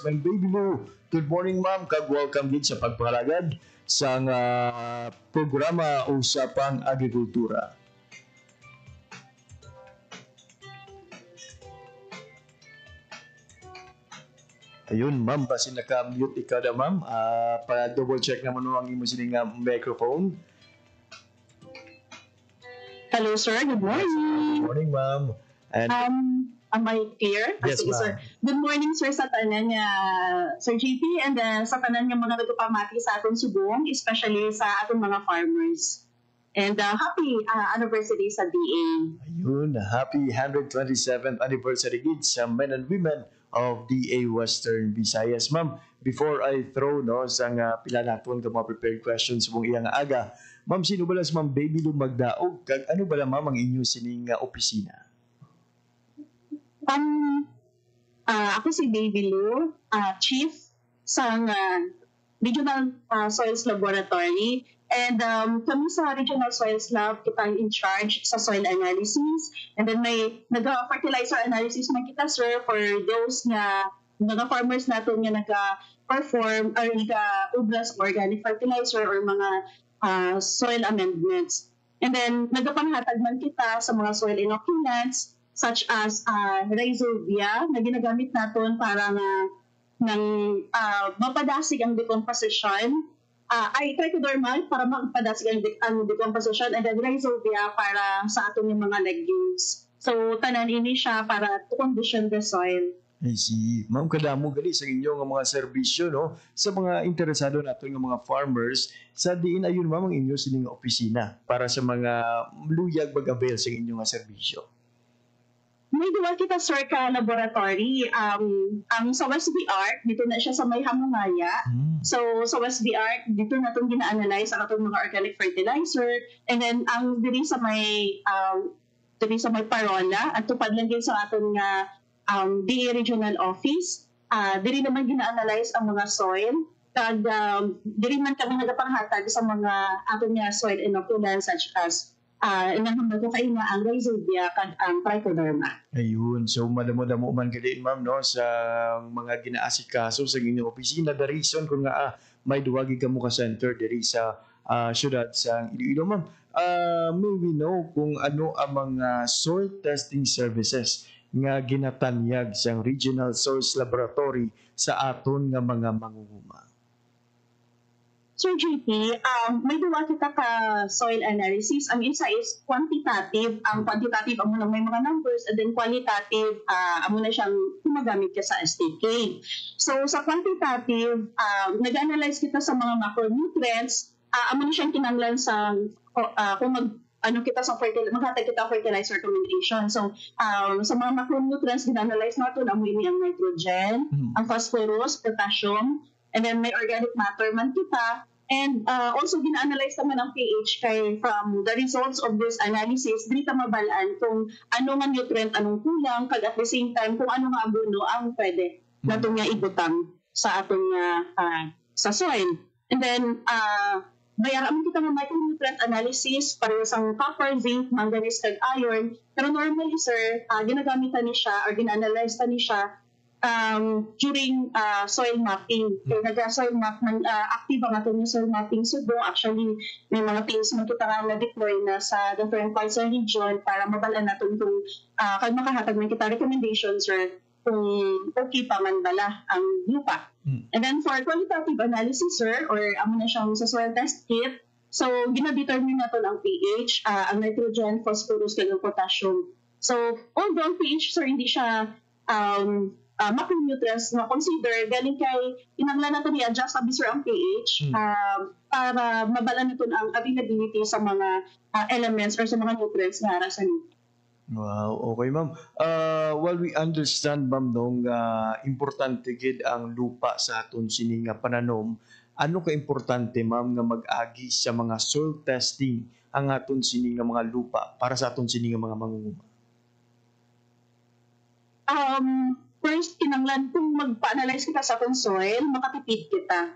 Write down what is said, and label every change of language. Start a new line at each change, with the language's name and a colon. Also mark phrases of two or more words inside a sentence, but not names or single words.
Hiligaynon: Ma'am Baby Lou,
English: good morning ma'am.
Hiligaynon: Kag-welcome din sa pagparagad sa programa Usapang Agrikultura. Ayun, ma'am, basi naka-mute ikaw na, ma'am. Pa-
English: double check
Hiligaynon: naman mo ang imo sining microphone.
English: Hello, sir. Good morning. Good morning, ma'am. And Am I clear? Yes,
Hiligaynon: Sige, ma'am. sir.
English: Good morning, sir,
Hiligaynon: sa tanan niya, Sir JP, and sa tanan niya mga nagpapamati sa atong subong, especially sa atong mga farmers.
English: And happy anniversary sa DA. ayun, happy 127th anniversary gid sa men and women of DA Western Visayas.
Hiligaynon: Ma'am,
English: before I throw
Hiligaynon: sa pila naton ka mga
English: prepared questions
Hiligaynon: mong iyang aga, ma'am, sino ba si Ma'am Baby Lou Magdaog? Kag ano ba ma'am ang inyo sining opisina? Ako si Baby Lou, chief sa
English: Regional Soils Laboratory.
Hiligaynon: And kami sa
English: Regional Soils Lab,
Hiligaynon: kita
English: in charge
Hiligaynon: sa
English: soil analysis. And then
Hiligaynon: may nag-
English: fertilizer analysis
Hiligaynon: man kita, sir,
English: for those
Hiligaynon: nga mga farmers natin nga nag-perform or nag-ubras
English: organic fertilizer
Hiligaynon: or mga
English: soil amendments. And then
Hiligaynon: nagpanghatag man kita sa mga
English: soil inoculants such as rhizobia
Hiligaynon: na ginagamit natin para nang mapadasig ang decomposition. Trichoderma para mapadasig ang decomposition, and then rhizobia para sa atong yung mga legumes. So tanan ini siya para
English: to condition the soil. I see.
Hiligaynon: Ma'am, kadamo gali sa inyong mga serbisyo no sa mga interesado nato nga mga farmers sa diin ayun ma'am ang inyo sining opisina para sa mga luyag mag-avail sa inyong nga serbisyo. May duwa kita, sir, ka laboratory. Ang sa West VR, dito na siya sa may Hamungaya. So sa West VR, dito na itong gina-analyze ang atong mga organic fertilizer.
English: And then
Hiligaynon: ang diri sa may Parola, at tupad lang din sa atong DA Regional Office. Diri naman gina-analyze ang mga soil. Kag diri man kami nagapanghatag sa mga atong
English: soil inoculants such as
Hiligaynon: inahambal ko kayo ang rhizobia kag ang trichoderma. Ayun, so madamo-damo man gali ma'am no sa mga ginaasikaso sa inyong opisina.
English: The reason
Hiligaynon: kung nga may duwagi ka mo ka center diri sa syudad sa Iloilo ma'am.
English: May we know
Hiligaynon: kung ano ang mga
English: soil testing services
Hiligaynon: nga ginatanyag sa
English: Regional Source Laboratory
Hiligaynon: sa aton nga mga mangunguma. Sir JP, may duwa kita ka
English: soil analysis.
Hiligaynon: Ang isa is quantitative. Ang quantitative, amo na may mga numbers,
English: and then
Hiligaynon: qualitative, amo na siyang gumagamit ka sa STK. So sa quantitative, nag-analyze kita sa mga macronutrients, amo na siyang kinanglan sa kung kita sa maghatag kita
English: fertilizer recommendation.
Hiligaynon: So sa mga macronutrients, gina-analyze natin amo ini ang nitrogen, ang phosphorus, potassium,
English: and then
Hiligaynon: may
English: organic matter
Hiligaynon: man kita.
English: And also
Hiligaynon: gina-analyze naman ang pH kay
English: from the results of this analysis,
Hiligaynon: dili ta mabalaan kung ano nga nutrient anong kulang, kag
English: at the same time
Hiligaynon: kung ano nga abono ang pwede natong nga ibutang sa atong sa soil.
English: And then
Hiligaynon: bayaran kita ng
English: micronutrient analysis
Hiligaynon: para sa copper, zinc, manganese kag iron. Pero normally, sir, ginagamitan ni siya or gina-analyze ta ni siya during
English: soil mapping.
Hiligaynon: Kaya nag-soil map, active ang ating
English: soil mapping
Hiligaynon: subo. Actually, may mga teams mo kita nga na-deploy na sa
English: different parts
Hiligaynon: ng region para mabalaan natin kung kag makahatag ng kita recommendations, sir, kung okay pa man bala ang lupa.
English: And then for qualitative analysis,
Hiligaynon: sir, or amo na siyang sa
English: soil test kit,
Hiligaynon: so gina-determine natin ang pH, ang nitrogen, phosphorus, kag ang potassium. So although ang pH, sir, hindi siya macronutrients na consider galing kay inanglan nato ni adjust sabi sir ang pH para mabala nato ang availability sa mga elements or sa mga nutrients na ara sa lupa.
English: Wow, okay ma'am. While we understand
Hiligaynon: ma'am nung importante gid ang lupa sa aton sini nga pananom, ano ka importante ma'am nga mag-agi sa mga
English: soil testing
Hiligaynon: ang aton sini nga mga lupa para sa aton sini nga mga mangunguma? First, kinanglan kung magpa-analyze kita sa atong soil, makatipid kita.